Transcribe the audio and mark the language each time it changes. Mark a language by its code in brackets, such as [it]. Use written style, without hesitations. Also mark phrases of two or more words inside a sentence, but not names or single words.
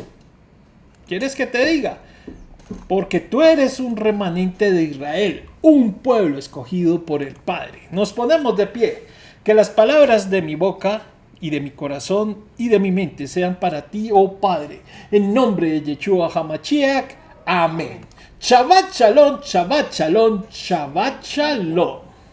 [es] ¿Quieres que te diga? Porque tú eres un remanente de Israel, un pueblo escogido por el Padre. Nos ponemos de pie. Que las palabras de mi boca y de mi corazón y de mi mente sean para ti, oh Padre. En nombre de Yeshua HaMashiach. Amén. [he] שבת שלום שבת שלום שבת שלום.